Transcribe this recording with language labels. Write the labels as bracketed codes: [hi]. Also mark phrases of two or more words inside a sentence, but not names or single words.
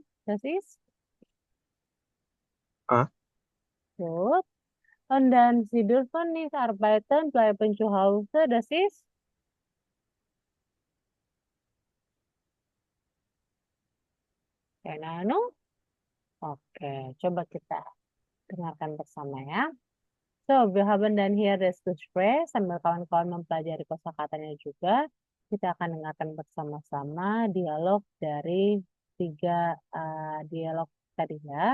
[de] Das ist A. gut. Und dann, Sie dürfen nicht arbeiten, bleiben zu Hause. Das ist keine Ahnung. [id] Oke, coba kita dengarkan bersama ya. [de] So, wir haben dann hier das Gespräch [id] sambil kawan-kawan mempelajari kosakatanya juga. Kita akan dengarkan bersama-sama dialog dari 3 dialog tadi ya.